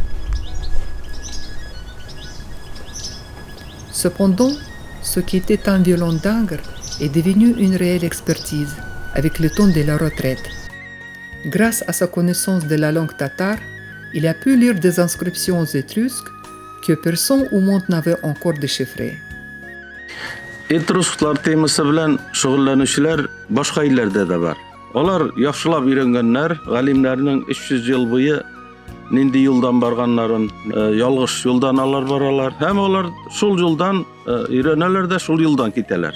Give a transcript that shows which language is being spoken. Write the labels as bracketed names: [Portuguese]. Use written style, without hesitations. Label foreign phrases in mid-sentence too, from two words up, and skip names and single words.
[French] Cependant, ce qui était un violon d'ingre est devenu une réelle expertise avec le temps de la retraite. Grâce à sa connaissance de la langue tatare, il a pu lire des inscriptions étrusques que personne au monde n'avait encore déchiffrées. [Tatar] Etrusklар темасы белән шөгыльләнүчеләр башка илләрдә дә бар. Алар яхшылап өйрәнгәннәр, галимнәрнең 300 ел буе нинди юлдан барганнарын, ялгыш юлдан алар баралар. Һәм алар шул юлдан өйрәнәләр дә шул юлдан китәләр.